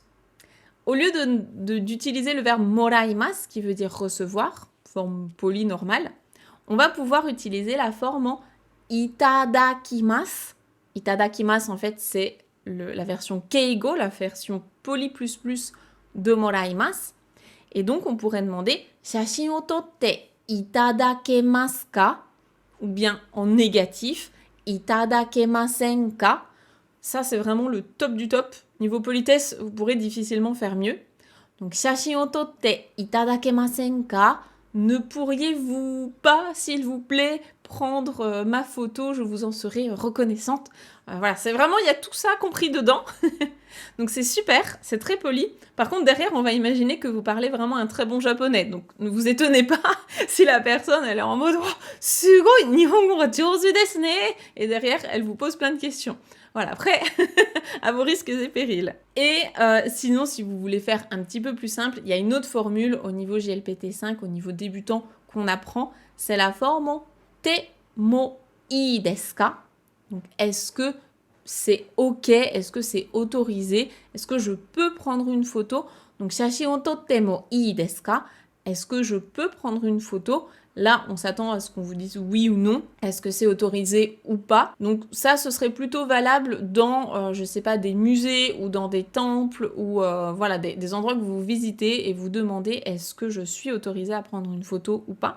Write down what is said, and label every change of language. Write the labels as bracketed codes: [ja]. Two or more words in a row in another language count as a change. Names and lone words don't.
[fr] Au lieu d'utiliser le verbe moraimasu, qui veut dire recevoir, forme polie normale, on va pouvoir utiliser la forme en itadakimasu. Itadakimasu, en fait, c'est la version keigo, la version poli plus de moraimasu. Et donc, on pourrait demander [ja] 写真を撮っていただけますか? [fr] Ou bien en négatif, itadakemasen ka? Ça, c'est vraiment le top du top. Niveau politesse, vous pourrez difficilement faire mieux. Donc, [ja] 写真を撮っていただけませんか? [fr] Ne pourriez-vous pas, s'il vous plaît, prendre ma photo? Je vous en serai reconnaissante. Voilà, c'est vraiment, il y a tout ça compris dedans. Donc c'est super, c'est très poli. Par contre, derrière, on va imaginer que vous parlez vraiment un très bon japonais. Donc ne vous étonnez pas si la personne, elle est en mode oh, « [ja] すごい、日本語は上手ですね !» [fr] Et derrière, elle vous pose plein de questions. Voilà, après, à vos risques et périls. Et sinon, si vous voulez faire un petit peu plus simple, il y a une autre formule au niveau GLPT5, au niveau débutant, qu'on apprend. C'est la forme [ja] ても良いですか? [fr] Donc, est-ce que c'est ok? Est-ce que c'est autorisé? Est-ce que je peux prendre une photo? Donc, [ja] 写真を撮っても良いですか? [fr] Est-ce que je peux prendre une photo? Là, on s'attend à ce qu'on vous dise oui ou non. Est-ce que c'est autorisé ou pas? Donc ça, ce serait plutôt valable dans, je sais pas, des musées ou dans des temples ou voilà, des endroits que vous visitez et vous demandez est-ce que je suis autorisée à prendre une photo ou pas?